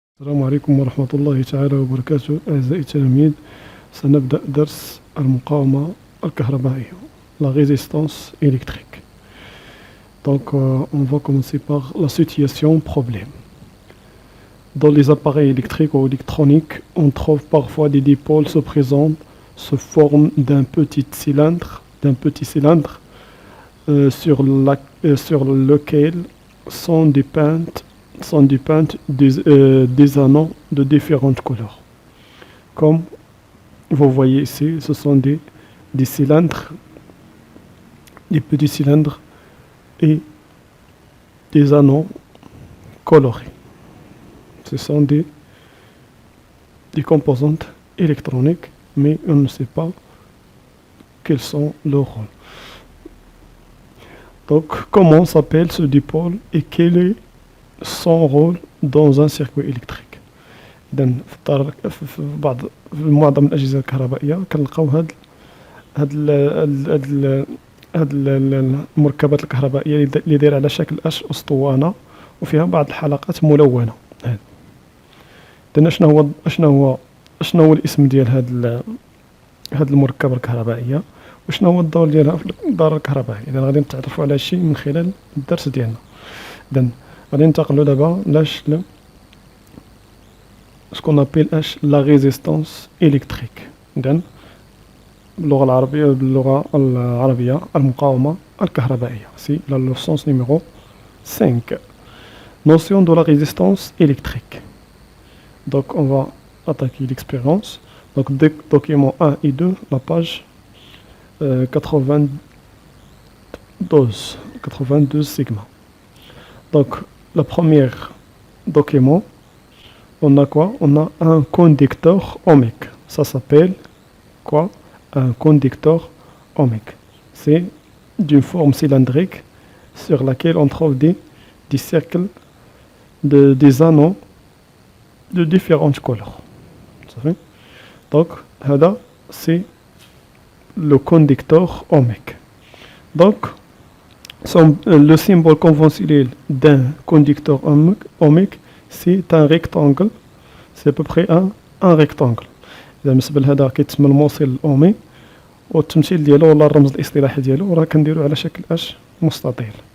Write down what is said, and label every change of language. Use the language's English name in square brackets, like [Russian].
[Arabic] السلام عليكم ورحمة الله تعالى وبركاته. أعزائي التلاميذ، سنبدأ درس المقاومة الكهربائية, [French] la résistance électrique. Donc, on va commencer par la situation problème. Dans les appareils électriques ou électroniques, on trouve parfois des dipôles se présentent sous forme d'un petit cylindre, sur lequel sont dépeintes des anneaux de différentes couleurs. Comme vous voyez ici, ce sont des cylindres, des petits cylindres et des anneaux colorés. Ce sont des composantes électroniques, mais on ne sait pas quels sont leurs rôles. Donc, comment s'appelle ce dipôle et quel est son rôle dans un circuit électrique؟ [Arabic] إذن في معظم الأجهزة الكهربائية كنلقاو هاد المركبات الكهربائية اللي دايرة على شكل أسطوانة وفيها بعض الحلقات ملونة. إذن شنو هو الاسم ديال هاد المركبة الكهربائية وشنو هو الدور ديالها في الدار الكهربائي؟ إذن غادي نتعرفوا على هادشي من خلال الدرس ديالنا. إذن غادي ننتقلوا دابا [French] ce qu'on appelle la résistance électrique. [Arabic] إذن باللغة العربية المقاومة الكهربائية. [French] C'est la leçon numéro 5. Notion de la résistance électrique. Donc on va attaquer l'expérience. Donc documents 1 et 2, la page 92 sigma. Donc le premier document, on a quoi? On a un conducteur ohmique. Ça s'appelle quoi? Un conducteur ohmique. C'est d'une forme cylindrique sur laquelle on trouve des cercles, des anneaux de différentes couleurs. Donc, هذا c'est le conducteur ohmique. Donc, le symbole conventionnel d'un conducteur ohmique, c'est un rectangle. C'est à peu près un rectangle. [Arabic] إذا بالنسبة لهذا كيتسمى الموصل الأومي، والتمثيل ديالو ولا الرمز الاصطلاحي ديالو راه كنديرو على شكل مستطيل.